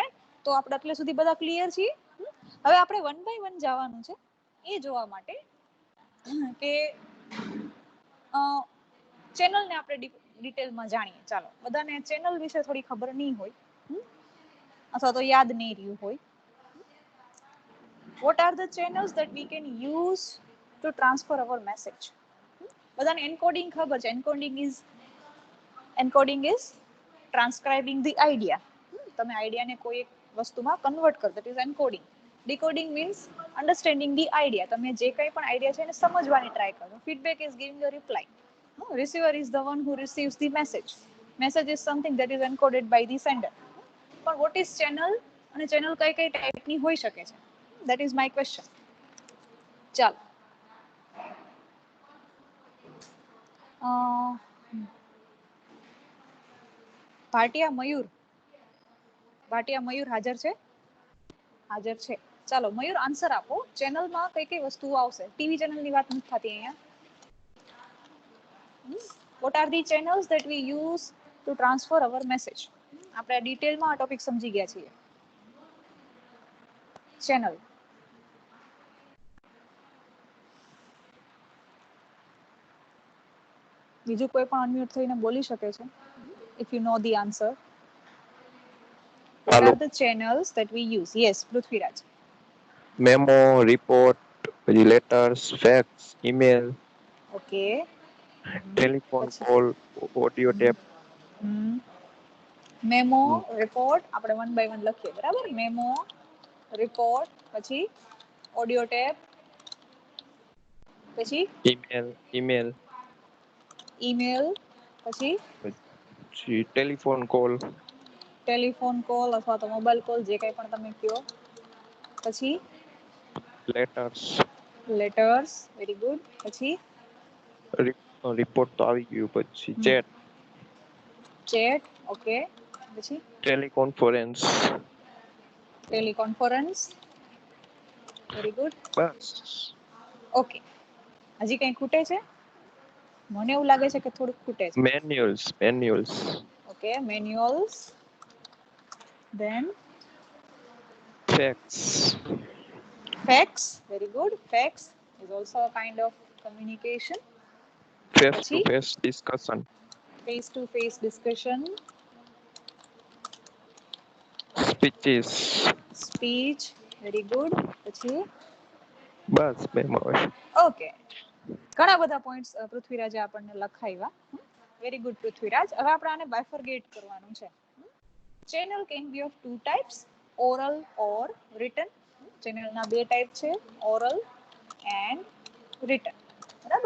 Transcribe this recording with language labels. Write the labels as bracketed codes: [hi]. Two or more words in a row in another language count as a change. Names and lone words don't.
[gu] રાઈટ? તો આપણે એટલે સુધી બધા ક્લિયર છીએ. હવે આપણે [en] one by one [gu] જવાનું છે એ જોવા માટે કે ચેનલને આપણે ડિટેલમાં જાણીએ. ચાલો, બધાને ચેનલ વિશે થોડી ખબર નહીં હોય અથવા તો યાદ નહીં રહ્યું હોય. [en] What are the channels that we can use to transfer our message? [gu] બધાને એન્કોડિંગ ખબર છે. [en] encoding is transcribing the idea. [gu] તમે આઈડિયાને કોઈ એક વસ્તુમાં કન્વર્ટ કરો, [en] that is encoding. decoding means understanding the idea. [gu] તમે જે કંઈ પણ આઈડિયા છે એને સમજવાની ટ્રાય કરો. [en] feedback is giving a reply. Receiver is the one who receives the message. Message is something that is encoded by the sender. [gu] પણ [en] what is channel [gu] અને ચેનલ કઈ કઈ ટાઈપની હોઈ શકે છે? [en] That is my question. [gu] ચાલો, ભાટિયા મયુર હાજર છે? હાજર છે. ચાલો મયુર, આન્સર આપો. ચેનલમાં કઈ કઈ વસ્તુઓ આવશે? ટીવી ચેનલની વાત નથી થતી અહીંયા. [en] What are the channels that we use to transfer our message? [gu] આપણે ડિટેલમાં આ ટોપિક સમજી ગયા છીએ. ચેનલ. બીજું કોઈ પણ અનમ્યુટ થઈને બોલી શકે છે. [en] If you know the answer. What Hello. are the channels that we use? Yes, Prithviraj. Memo, report, letters, fax, email, Okay. telephone [gu] પછી [en] call, audio tape, [gu] મેમો, રિપોર્ટ, આપણે [en] one by one [gu] લખીએ. બરાબર? મેમો, રિપોર્ટ, પછી [en] audio tape, [gu] પછી [en] email, [gu] ઈમેલ, પછી [en] telephone call, telephone call [gu] અથવા તો [en] mobile call, [gu] જે કંઈ પણ તમે કહો. પછી [en] letters, Letters. Very good. પછી [gu] report તો આવી ગયું. પછી chat, [en] Chat. Okay. પછી teleconference. Teleconference. Very good. [gu] બસ. ઓકે. હજી કંઈ ખૂટે છે? મને એવું લાગે છે કે થોડુંક ખૂટે છે. [en] Manuals. Okay. Manuals. Then Fax, fax. Very good. Fax is also a kind of communication. face to [gu] પછી [en] face discussion, face to face discussion. speeches. Speech. Very good. [gu] પછી બસ memo. ઓકે. ઘણા બધા પોઈન્ટ્સ પૃથ્વીરાજે આપણને લખાવ્યા. [en] very good [gu] પૃથ્વીરાજ. હવે આપણે આને બાયફર્ગેટ કરવાનું છે. [en] channel can be of two types, oral or written. [gu] ચેનલના બે ટાઈપ છે, [en] oral and written. [gu] બરાબર?